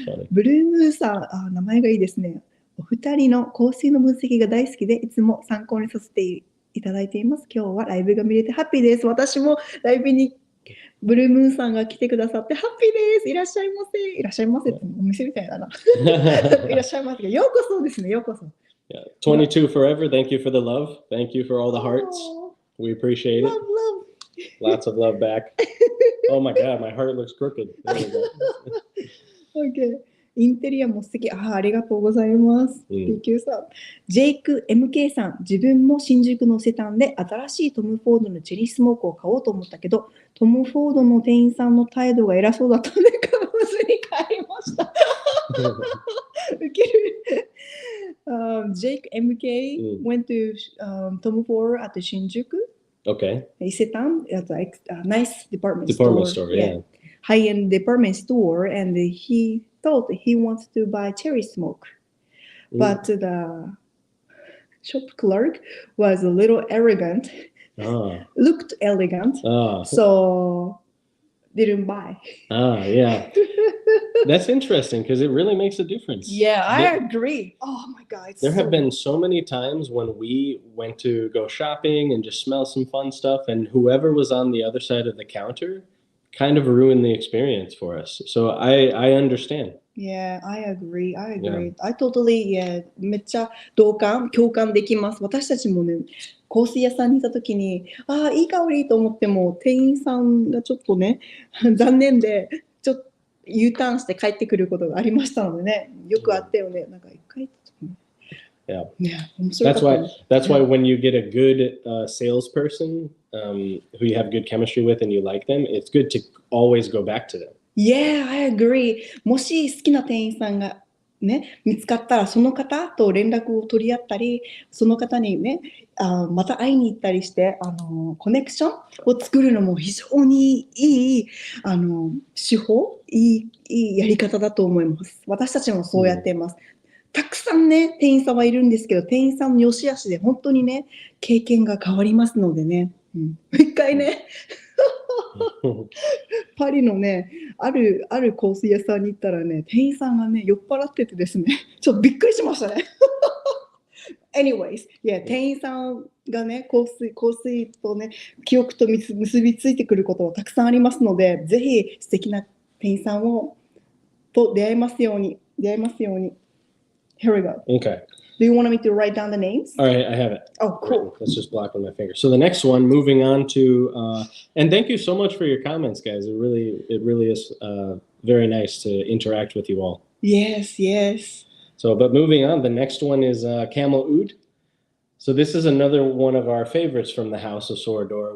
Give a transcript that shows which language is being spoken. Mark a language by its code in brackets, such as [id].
[ja] ブルームーさん、名前がいいですね。お二人の香水の分析が大好きで、いつも参考にさせていただいています。今日はライブが見れてハッピーです。私もライブにブルームーンさんが来てくださってハッピーです。いらっしゃいませ。いらっしゃいませってお店みたいだな。いらっしゃいませ。ようこそですね。ようこそ。 [en] Yeah. 22 forever. Thank you for the love. Thank you for all the hearts. We appreciate it. Love, love. Lots of love back. Oh my God, my heart looks crooked. There we go. [ja] Okay. インテリアも素敵。ありがとうございます。 PQ さん。ジェイク MK さん。自分も新宿のセタンで新しいトム・フォードのチェリースモークを買おうと思ったけど、トム・フォードの店員さんの態度が偉そうだったので、買わずに買いました。ウケる。 [en] Jake MK went to Tom Ford at the Shinjuku. Okay. Isetan, it's like a nice department store. Yeah. High-end department store, and he thought he wants to buy cherry smoke, but the shop clerk was a little arrogant. Looked elegant, so didn't buy. Yeah. That's interesting because it really makes a difference. Yeah, I agree. Oh my God. There have been so many times when we went to go shopping and just smell some fun stuff, and whoever was on the other side of the counter kind of ruined the experience for us. So I understand. Yeah, I agree. I totally, [ja] めっちゃ共感できます。私たちもね、香水屋さんにいたときに、いい香りと思っても、店員さんがちょっとね、残念で、ちょっとUターンして帰ってくることがありましたのでね、よくあったよね。なんか一回。 [en] Yeah. That's why when you get a good salesperson who you have good chemistry with and you like them, it's good to always go back to them. Yeah, I agree. [ja] もし好きな店員さんがね、見つかったらその方と連絡を取り合ったり、その方にね、また会いに行ったりして、コネクションを作るのも非常にいい手法、いいやり方だと思います。私たちもそうやっています。たくさんね、店員さんはいるんですけど、店員さんの良し悪しで本当にね、経験が変わりますのでね。一回ね、パリのね、ある香水屋さんに行ったらね、店員さんがね、酔っ払っててですね、ちょっとびっくりしましたね。 Anyways, yeah, 店員さんがね、香水とね、記憶と結びついてくることはたくさんありますので、ぜひ素敵な店員さんと出会えますように。 [en] Here we go. Okay. Do you want me to write down the names? All right, I have it. Oh, cool. Let's just block with my finger. So the next one, moving on to, and thank you so much for your comments, guys. It really is very nice to interact with you all. Yes. So, but moving on, the next one is Camel Oud. So this is another one of our favorites from the House of Sorador.